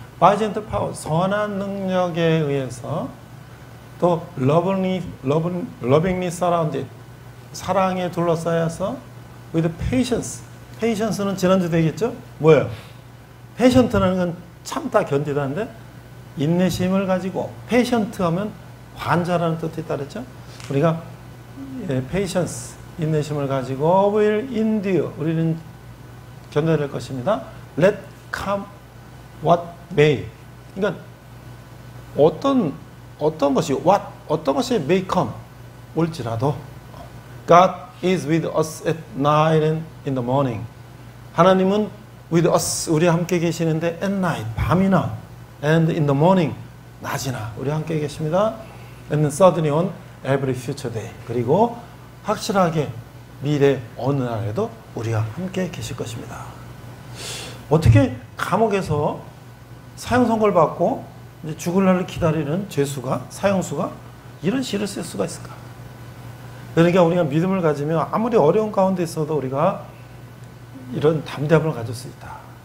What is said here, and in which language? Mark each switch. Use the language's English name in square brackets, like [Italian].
[English] by gentle power, [Korean] 선한 능력에 의해서, 또 [English] lovingly surrounded, [Korean] 사랑에 둘러싸여서 [English] with patience. [Korean] patience는 지난주 되겠죠? 뭐예요? patient라는 건 참다, 견디다인데 인내심을 가지고, patient 하면 환자라는 뜻이 있다 그랬죠? 우리가 patience, 인내심을 가지고 [English] will endure, [Korean] 우리는 견뎌낼 것입니다. [English] let come what may. [Korean] 그러니까 어떤 것이 [English] may come, [Korean] 올지라도 [English] God is with us at night and in the morning. [Korean] 하나님은 [English] with us, [Korean] 우리와 함께 계시는데 [English] at night, [Korean] 밤이나 [English] and in the morning, [Korean] 낮이나 우리와 함께 계십니다. [English] And suddenly on every future day. [Korean] 그리고 확실하게 미래 어느 날에도 우리와 함께 계실 것입니다. 어떻게 감옥에서 사형 선고를 받고 이제 죽을 날을 기다리는 죄수가, 사형수가 이런 시를 쓸 수가 있을까? 그러니까 우리가 믿음을 가지면 아무리 어려운 가운데 있어도 우리가 이런 담대함을 가질 수 있다.